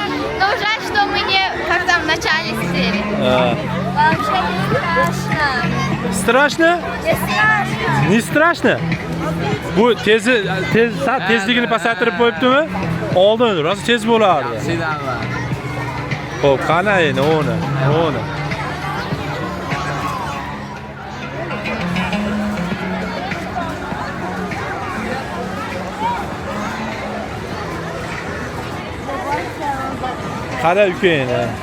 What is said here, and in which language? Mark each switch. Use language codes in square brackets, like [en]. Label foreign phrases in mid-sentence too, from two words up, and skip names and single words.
[ru] Нужно, что мне как-то в начале серии. Вообще не страшно. Страшно? Не страшно. Не страшно? [uz] Bu tezligini pasaytirib qo'yibdimi? Oldin rosa tez bo'lardi. Xo'p, qani endi o'ni. Qara ukayni.